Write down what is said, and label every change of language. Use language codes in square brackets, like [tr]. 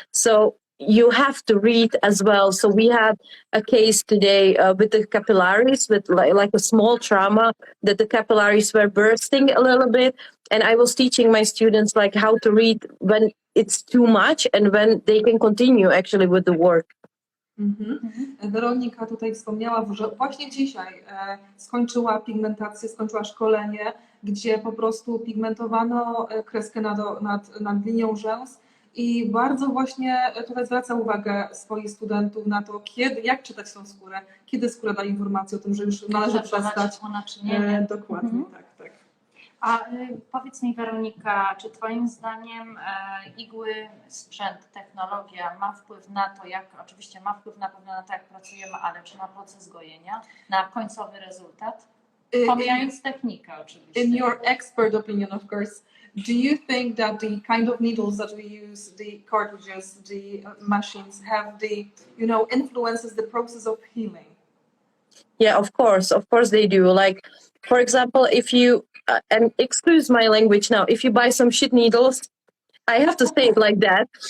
[en] So you have to read as well. So we had a case today with the capillaries, with like a small trauma, that the capillaries were bursting a little bit. And I was teaching my students how to read when it's too much and when they can continue actually with the work. [pl] Weronika tutaj wspomniała, że właśnie dzisiaj skończyła pigmentację, skończyła szkolenie, gdzie po prostu pigmentowano kreskę nad linią rzęs i bardzo właśnie tutaj zwraca uwagę swoich studentów na to, jak czytać tą skórę, kiedy skóra da informację o tym, że już należy przestać. Dokładnie, tak. A powiedz mi, Weronika, czy Twoim zdaniem igły, sprzęt, technologia ma wpływ na to, oczywiście ma wpływ na pewno na to, jak pracujemy, ale czy na proces gojenia, na końcowy rezultat? Pomijając technikę oczywiście. [en] In your expert opinion, of course, do you think that the kind of needles that we use, the cartridges, the machines have influences the process of healing? Yeah, of course they do. Like, for example, if you, and excuse my language now, if you buy some shit needles, I have to say it like that.